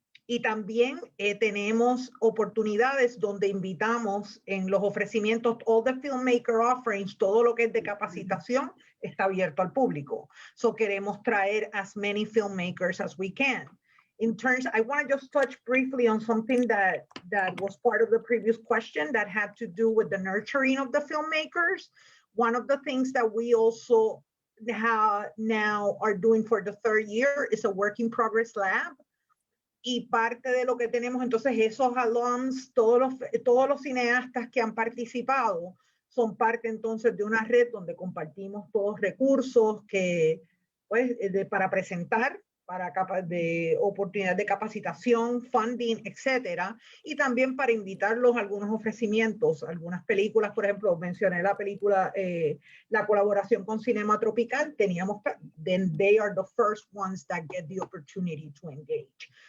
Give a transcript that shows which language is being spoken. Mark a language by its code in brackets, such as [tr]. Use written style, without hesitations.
[es] Y también tenemos oportunidades donde invitamos en los ofrecimientos, [en] all the filmmaker offerings, [es] todo lo que es de capacitación está abierto al público. [en] So [es] queremos traer [en] as many filmmakers as we can. In terms, I want to just touch briefly on something that was part of the previous question that had to do with the nurturing of the filmmakers. One of the things that we also now are doing for the third year is a work in progress lab. [es] Y parte de lo que tenemos, entonces, esos alums, todos los cineastas que han participado, son parte entonces de una red donde compartimos todos recursos que, pues, para presentar, de oportunidades de capacitación, funding, etcétera, y también para invitarlos a algunos ofrecimientos, algunas películas, por ejemplo, mencioné la película, la colaboración con Cinema Tropical, [en] then they are the first ones that get the opportunity to engage.